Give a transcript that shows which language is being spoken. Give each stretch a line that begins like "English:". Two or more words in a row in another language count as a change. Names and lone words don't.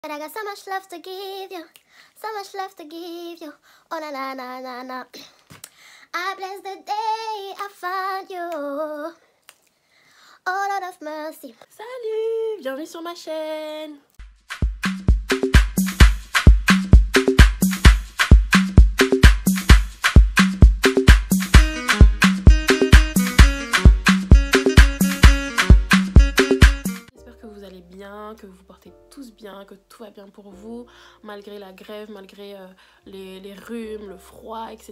English: But I got so much love to give you, so much love to give you. Oh na na na na na. I bless the day I found you. Oh Lord of mercy.
French: Salut, bienvenue sur ma chaîne. Que vous vous portez tous bien, que tout va bien pour vous malgré la grève, malgré les rhumes, le froid, etc.